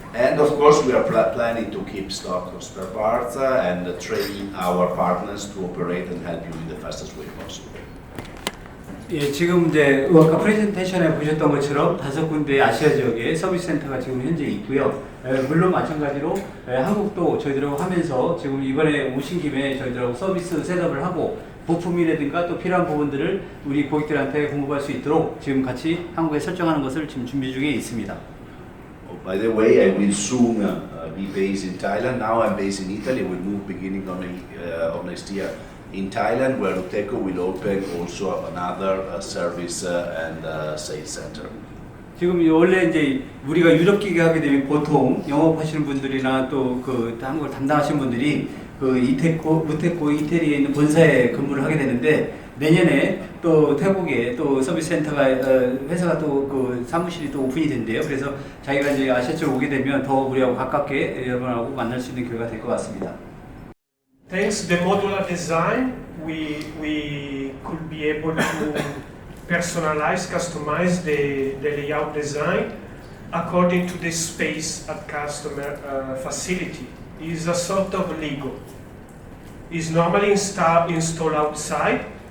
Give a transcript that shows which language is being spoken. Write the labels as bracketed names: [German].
[English] And of course, we are planning to keep stock of spare parts and train our partners to operate and help you in the fastest way possible. [Korean] 예, 지금 이제 아까 프레젠테이션에 보셨던 것처럼 5군데 아시아 지역에 서비스 센터가 지금 현재 있고요. 물론 마찬가지로 한국도 저희들하고 하면서 지금 이번에 오신 김에 저희들하고 서비스 셋업을 하고 부품이라든가 또 필요한 부분들을 우리 고객들한테 공급할 수 있도록 지금 같이 한국에 설정하는 것을 지금 준비 중에 있습니다. [English] By the way, I will soon be based in Thailand. Now I'm based in Italy. We'll move beginning of next year in Thailand, where Uteco will open also another service and sales center. [Korean] 지금 원래 이제 우리가 유럽 기계 하게 되면 보통 영업하시는 분들이나 또 그 한국을 담당하시는 분들이 그 우테코 이태리에 있는 본사에 근무를 하게 되는데 내년에 또 태국에 또 서비스 센터가 회사가 또 그 사무실이 또 오픈이 된대요. 그래서 자기가 이제 아시아 쪽 오게 되면 더 우리하고 가깝게 여러분하고 만날 수 있는 기회가 될 것 같습니다. [English] Thanks to the modular design, we could be able to personalize, customize the layout design according to the space at customer facility. It's a sort of Lego. It's normally installed outside.